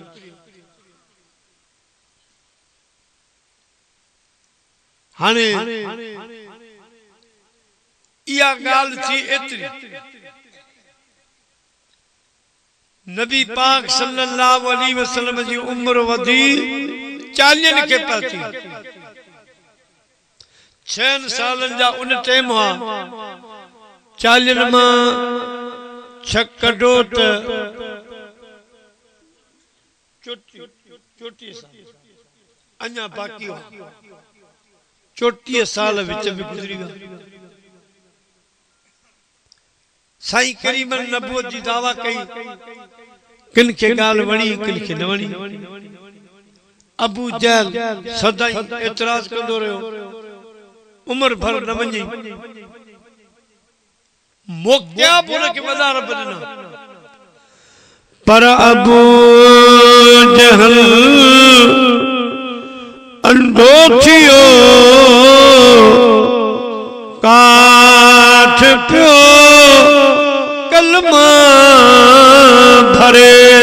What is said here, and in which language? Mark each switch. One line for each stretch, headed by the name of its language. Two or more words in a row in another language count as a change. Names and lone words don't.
Sindhi: हाने इया गाल थी एतरी नबी पाक
Arabic: صلى الله عليه وسلم
Sindhi: जी उम्र वधी 40 के पाती 6 सालन जा उन टाइम हुआ 40 मां 6 कढो त चोटी साल अञा बाकी हो 34 साल विच में गुजरी विया। साईं करीमन नबूवत जी दावा कई किन के गाल वणी किन के न वणी। अबू जहल सदाई एतराज कंदो रहो उम्र भर न वञी मोकिया बोले के वधार बदना पर अबू जहल अंधो थियो काठ पियो कलमा भरे।